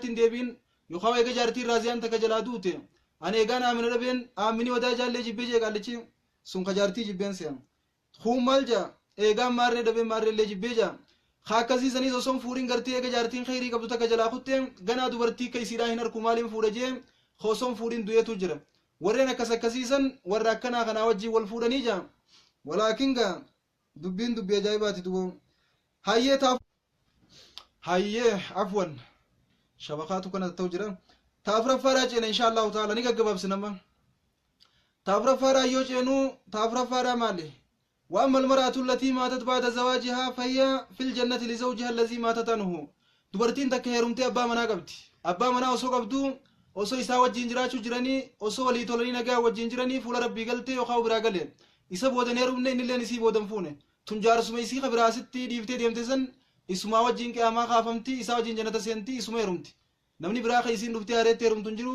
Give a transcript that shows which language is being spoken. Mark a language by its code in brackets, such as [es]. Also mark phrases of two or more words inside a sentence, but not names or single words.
[om] hin deebiin yookaan eega jaartii raaziyaan takka jalaa duute ani eegaan aamina dhabeen aamini wadaa jaallee jibbee jee qaallichi sun jaartii jibbeen seen kun maal jaa eegaan maarree dhabeen maarreellee jibbee jaa akkasiisanis osoo fuudhin gartee eega jaartiin khayrii qabdu takka jalaa kutte ganaa dubartii ka isiidhaa hin harku maaliin fuudha jee osoo fuudhin du'eetu jira warreen akkasiisan warra akkanaa kanaa wajjin wal fuudhanii jaa walaakin gaa dubbiin dubbii ajaa'ibaati dubo hayyee afwan shabakaatu kana ta'u jira taafraffaaraa ceena [ar] إن شاء الله تعالى [om] ni gaggabaabsinama taafraffaaraa yoo ceenu taafraffaaraa maali [ar] وأما المرأة التي ماتت بعد زواجها فهي في الجنة لزوجها الذي ماتت عنه [om] dubartiin takka heerumtee abbaa manaa qabdi abbaa manaa osoo qabdu osoo isaa wajjin jiraachuu jiranii osoo walii tolanii nagaa wajjin jiranii fuula rabbii galtee yookaan biraa galee isa boodan heerumne innilleen isii boodan fuune tun jaarsuma isii kabiraasitti dhiiftee deemte san isumaa wajjin qiyaamaa kaafamti isaa wajjin jannata seenti isuma heerumti namni biraa ka isiin dhuftee haareetti heerumtu hin jiru